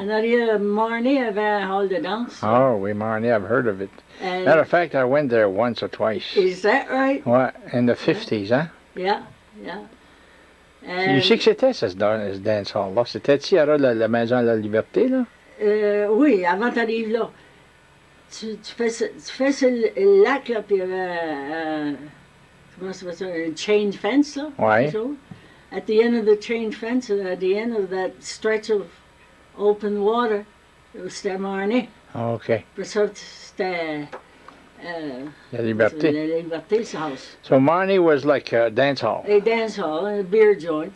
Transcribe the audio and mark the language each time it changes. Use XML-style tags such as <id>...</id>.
<fr>En arrière, Marnie avait un hall de danse. Oh, oui,</fr> <en>Marnie, I've heard of it. Matter of fact, I went there once or twice. Is that right? What, in the 50s, huh? Yeah.</en> <fr>Tu sais que c'était ce dance hall-là? C'était ici, à la Maison de la Liberté, là? Oui, avant t'arrives là. Tu fais ce lac, là, puis il y avait, comment ça s'appelle ça, un chain fence, là. Ouais.</fr> <en>At the end of the chain fence, and at the end of that stretch of open water,</en> <fr>c'était Marnie.</fr> <en>Okay.</en> <fr>Pour ça, c'était... La Liberté.</fr> <en>La Liberté's house. So Marnie was like a dance hall? A dance hall, a beer joint.</en>